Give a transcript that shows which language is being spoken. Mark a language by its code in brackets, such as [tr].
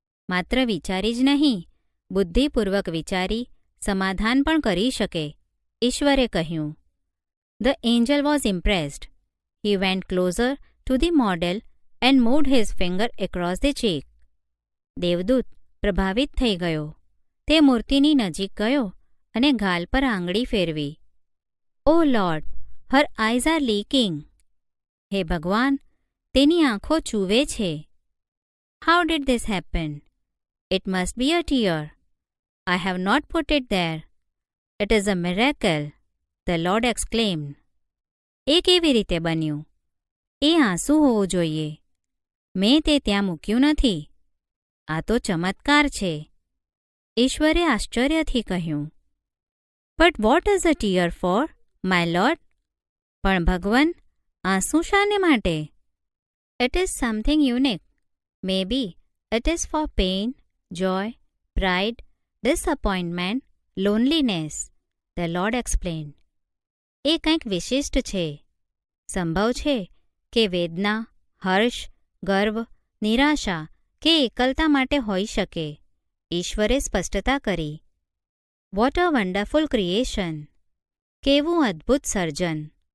[gu] માત્ર વિચારી જ નહીં, બુદ્ધિપૂર્વક વિચારી સમાધાન પણ કરી શકે, ઈશ્વરે કહ્યું. [en] The angel was impressed. He went closer to the model and moved his finger across the cheek. [gu] દેવદૂત પ્રભાવિત થઈ ગયો. તે મૂર્તિની નજીક ગયો અને ગાલ પર આંગળી ફેરવી. [en] "Oh Lord, her eyes are leaking." [gu] હે ભગવાન, તેની આંખો ચૂવે છે. [en] "How did this happen?" "It must be a tear. I have not put it there. It is a miracle," the Lord exclaimed. [gu] એ કેવી રીતે બન્યું? એ આંસુ હોવું જોઈએ. મેં તે ત્યાં મૂક્યું નથી. આ તો ચમત્કાર છે. ઈશ્વરે આશ્ચર્યથી કહ્યું. [en] "But what is a tear for, my Lord?" [gu] પણ ભગવાન, આંસુ શાને માટે? [en] "It is something unique. Maybe it is for pain, joy, pride, disappointment, loneliness," the Lord explained. [gu] એ કંઈક વિશિષ્ટ છે. સંભવ છે કે વેદના, હર્ષ, ગર્વ, નિરાશા કે એકલતા માટે હોઈ શકે, ઈશ્વરે સ્પષ્ટતા કરી. [en] What a wonderful creation! [gu] કેવું અદ્ભુત સર્જન!